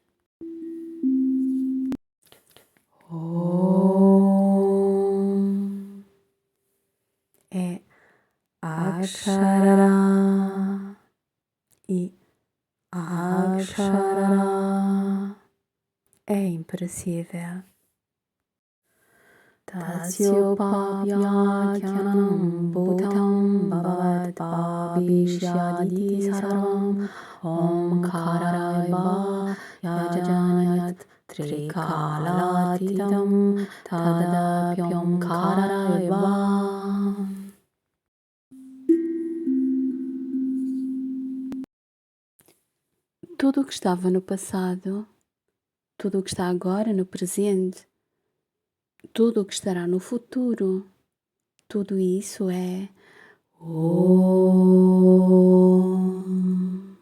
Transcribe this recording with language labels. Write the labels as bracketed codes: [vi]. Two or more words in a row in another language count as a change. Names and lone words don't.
[pt] É Akshara e Akshara é imperecível. [sa] तस्योपव्याख्यानं भूतं भवत् भविष्यदिति सर्वम् ओङ्कार एव यच्चान्यत् त्रिकालातीतं तदप्योङ्कार एव. [pt] Tudo o que estava no passado, tudo o que está agora no presente, tudo o que estará no futuro, tudo isso é Om.